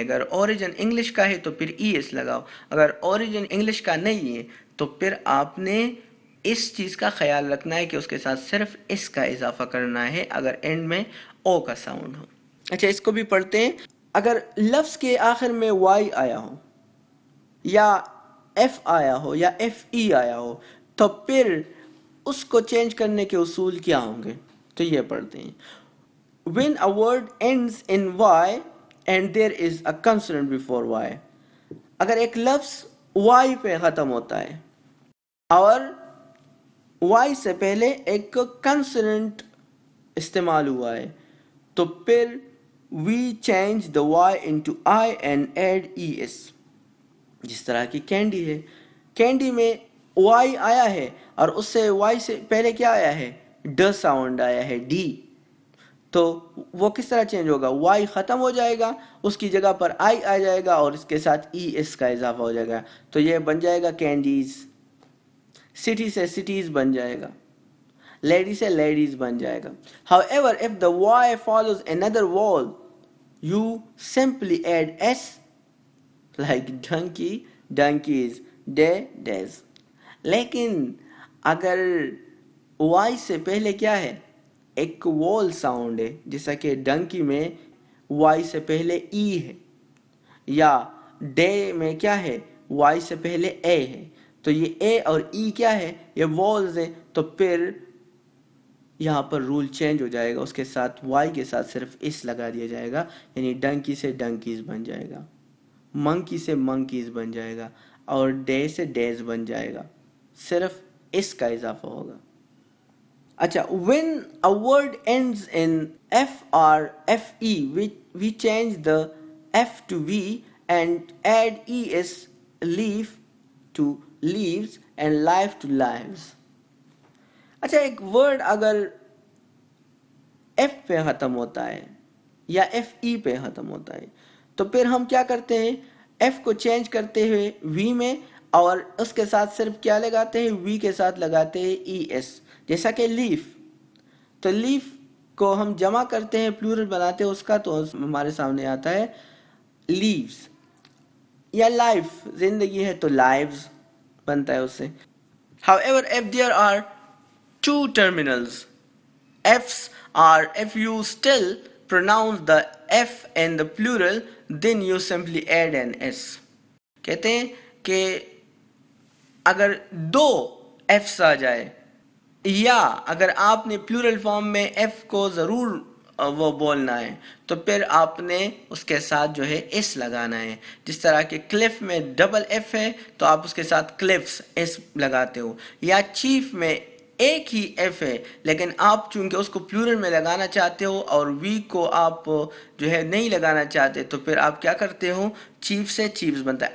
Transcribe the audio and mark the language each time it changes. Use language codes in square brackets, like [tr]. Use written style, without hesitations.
[ur] اگر origin English کا ہے تو پھر ای ایس لگاؤ، اگر اوریجن انگلش کا نہیں ہے تو پھر آپ نے اس چیز کا خیال رکھنا ہے کہ اس کے ساتھ صرف اس کا اضافہ کرنا ہے اگر اینڈ میں او کا ساؤنڈ ہو. اچھا اس کو بھی پڑھتے ہیں. اگر لفظ کے آخر میں وائی آیا ہو یا ایف آیا ہو یا ایف ای آیا ہو تو پھر اس کو چینج کرنے کے اصول کیا ہوں گے؟ تو یہ پڑھتے ہیں. [en] When a word ends in y and there is a consonant before y, [ur] اگر ایک لفظ y پہ ختم ہوتا ہے اور y سے پہلے ایک کنسوننٹ استعمال ہوا ہے تو پھر [en] we change the y into I and add es. [ur] جس طرح کی کینڈی ہے، کینڈی میں y آیا ہے اور اس سے y سے پہلے کیا آیا ہے؟ ڈ ساؤنڈ آیا ہے، ڈی. تو وہ کس طرح چینج ہوگا؟ y ختم ہو جائے گا، اس کی جگہ پر I آ جائے گا اور اس کے ساتھ ای ایس کا اضافہ ہو جائے گا تو یہ بن جائے گا کینڈیز. سٹی سے سٹیز بن جائے گا، لیڈی سے لیڈیز بن جائے گا. [en] However, if the y follows another vowel, you simply add s like donkey, donkeys, day, days. [ur] لیکن اگر y سے پہلے کیا ہے؟ ایک وول ساؤنڈ ہے، جیسا کہ ڈنکی میں y سے پہلے ای ہے یا ڈے میں کیا ہے؟ y سے پہلے اے ہے. تو یہ اے اور ای کیا ہے؟ یہ وولز ہے. تو پھر یہاں پر رول چینج ہو جائے گا، اس کے ساتھ وائی کے ساتھ صرف اس لگا دیا جائے گا، یعنی ڈنکی سے ڈنکیز بن جائے گا، منکی سے منکیز بن جائے گا، اور ڈے سے ڈیز بن جائے گا، صرف اس کا اضافہ ہوگا. [en] اچھا، when a word ends in f or fe we change the f to v and add es, leaf to leaves and life to lives. [ur] اچھا، ایک ورڈ اگر ایف پہ ختم ہوتا ہے یا ایف ای پہ ختم ہوتا ہے تو پھر ہم کیا کرتے ہیں؟ ایف کو چینج کرتے ہوئے وی میں، اور اس کے ساتھ صرف کیا لگاتے ہیں؟ وی کے ساتھ لگاتے ہیں ای ایس. جیسا کہ لیف، تو لیف کو ہم جمع کرتے ہیں، پلورل بناتے ہیں اس کا، تو ہمارے سامنے آتا ہے لیوز. یا لائف، زندگی ہے تو لائفز بنتا ہے اس سے. [en] However, if there are two terminals f's, or if you still pronounce the f in the plural, then you simply add an s. [ur] کہتے ہیں کہ اگر دو ایفس آ جائے، یا اگر آپ نے پلورل فارم میں ایف کو ضرور وہ بولنا ہے، تو پھر آپ نے اس کے ساتھ جو ہے ایس لگانا ہے. جس طرح کہ کلف میں ڈبل ایف ہے تو آپ اس کے ساتھ کلفس ایس لگاتے ہو، یا چیف میں ایک ہی ایف ہے لیکن آپ چونکہ اس کو پلورل میں لگانا چاہتے ہو اور وی کو آپ جو ہے نہیں لگانا چاہتے، تو پھر آپ کیا کرتے ہو؟ چیف سے چیفز بنتا ہے.